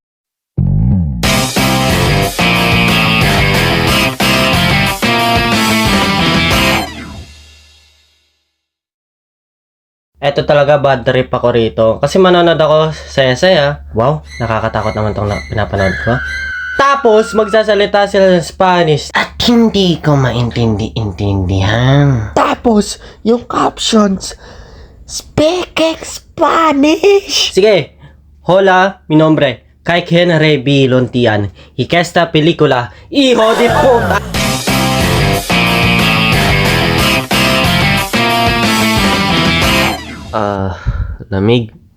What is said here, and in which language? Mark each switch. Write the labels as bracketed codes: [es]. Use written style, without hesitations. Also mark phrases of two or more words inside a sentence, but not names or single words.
[tl] Eto talaga [en] bad trip [tl] ako rito. Kasi manonood ako sa Saya. Wow, nakakatakot naman tong pinapanood ko. Tapos, magsasalita sila ng Spanish. At hindi ko maintindihan. Tapos, yung captions, [en] speak Spanish. [tl] Sige, [es] hola, mi nombre. Kay Henry B. Lontian. Y que esta película, hijo de puta. [tl] Lamig.